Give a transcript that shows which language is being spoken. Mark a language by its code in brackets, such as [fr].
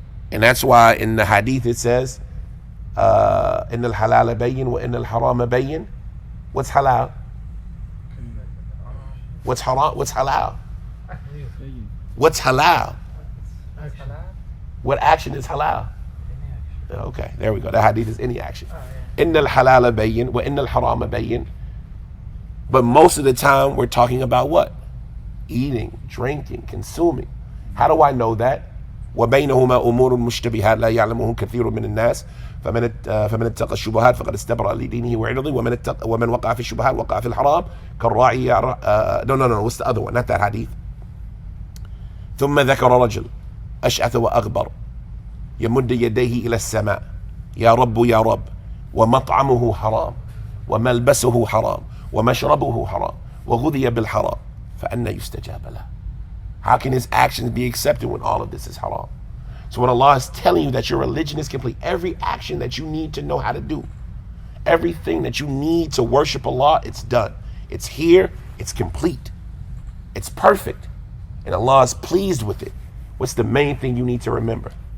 [en] And that's why in the hadith it says, [ar] إن الحلال بين وإن الحرام بين. [en] What's halal? What's haram? What's halal? What's halal? What action is halal? Okay, there we go. The hadith is any action. [ar] إن الحلال بين وإن الحرام بين. [en] But most of the time we're talking about what? Eating, drinking, consuming. How do I know that? [ar] وبينهما أمور مشتبهات لا يعلمه كثير من الناس فمن اتقى الشبهات فقد استبرأ لدينه وعرضه ومن وقع في الشبهات وقع في الحرام كالراعي [en] no, what's the other one? Not that hadith. [ar] ثم ذكر رجل أشعث وأغبر يمد يديه إلى السماء يا رب يا رب ومطعمه حرام وملبسه حرام ومشربه حرام وغذي بالحرام فأنى يستجاب له. [en] How can his actions be accepted when all of this is haram? So when Allah is telling you that your religion is complete, every action that you need to know how to do, everything that you need to worship Allah, it's done. It's here, it's complete. It's perfect. And Allah is pleased with it. What's the main thing you need to remember?